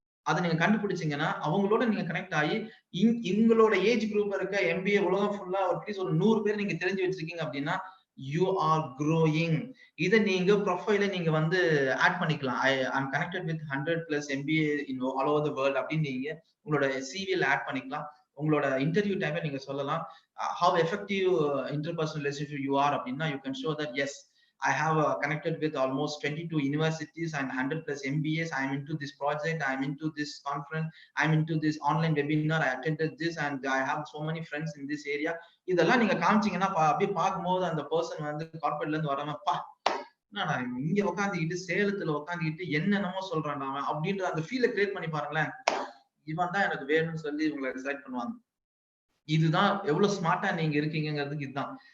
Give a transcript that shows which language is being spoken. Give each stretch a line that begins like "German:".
Tamil: அதை நீங்க கண்டுபிடிச்சீங்கன்னா அவங்களோட நீங்க கனெக்ட் ஆகி உங்களோட ஏஜ் குரூப் இருக்க MBA உலகம் ஃபுல்லா அட்லீஸ்ட் ஒரு 100 பேர் நீங்க தெரிஞ்சு வச்சிருக்கீங்க அப்படின்னா
English: You are growing.
Tamil: இதை நீங்க ப்ரொஃபைல நீங்க வந்து ஆட் பண்ணிக்கலாம்.
English: I'm connected with 100+ MBA in all over the world
Tamil: அப்படின்னு நீங்க உங்களோட சிவில ஆட் பண்ணிக்கலாம். உங்களோட இன்டர்வியூ டைம்ல நீங்க சொல்லலாம்
English: how effective interpersonal relationship you are
Tamil: அப்படின்னா
English: you can show that yes I have connected with almost 22 universities and 100+ MBAs. I'm into this project, I'm into this conference, I'm into this online webinar, I attended this and I have so many friends in this area.
Tamil: இதெல்லாம் நீங்க காமிச்சீங்கன்னா அப்படியே பார்க்கும்போது அந்த person வந்து கார்பரேட்ல இருந்து வரவப்பா நான் இங்க உட்காந்துக்கிட்டு சேலத்துல உட்காந்துக்கிட்டு என்னென்னமோ சொல்றான் அவன் அப்படின்ற அந்த ஃபீலை கிரியேட் பண்ணி பாருங்களேன். இவன் தான் எனக்கு வேணும்னு சொல்லி உங்களை டிசைட் பண்ணுவாங்க. இதுதான் எவ்வளவு ஸ்மார்ட்டா நீங்க இருக்கீங்கிறதுக்கு இதுதான்.